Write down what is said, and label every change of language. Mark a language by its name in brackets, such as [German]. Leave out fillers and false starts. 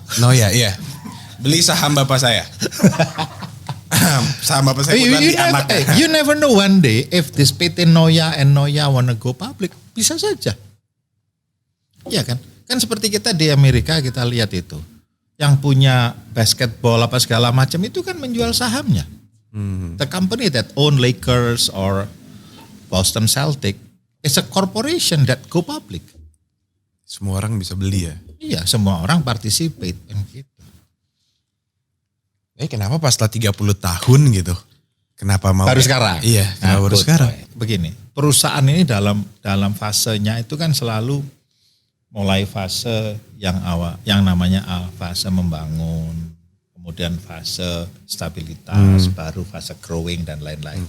[Indonesian] No ya, iya. Beli saham bapak saya. Saham bapak saya kebetulan di anaknya. [English] You never know one day if this PT Noya and Noya wanna go public. [Indonesian] Bisa saja. Iya kan? Kan seperti kita di Amerika kita lihat itu. Yang punya basketball apa segala macam itu kan menjual sahamnya. [English] The company that own Lakers or Boston Celtic is a corporation that go public. [Indonesian] Semua orang bisa beli ya. Iya, semua orang participate gitu. Kenapa pas setelah 30 tahun gitu? Kenapa mau? Baru sekarang. Iya, kenapa baru [English] good [Indonesian] sekarang? [English] point. [Indonesian] Begini, perusahaan ini dalam fasenya itu kan selalu mulai fase yang awal, yang namanya fase membangun, kemudian fase stabilitas, baru fase growing dan lain-lain.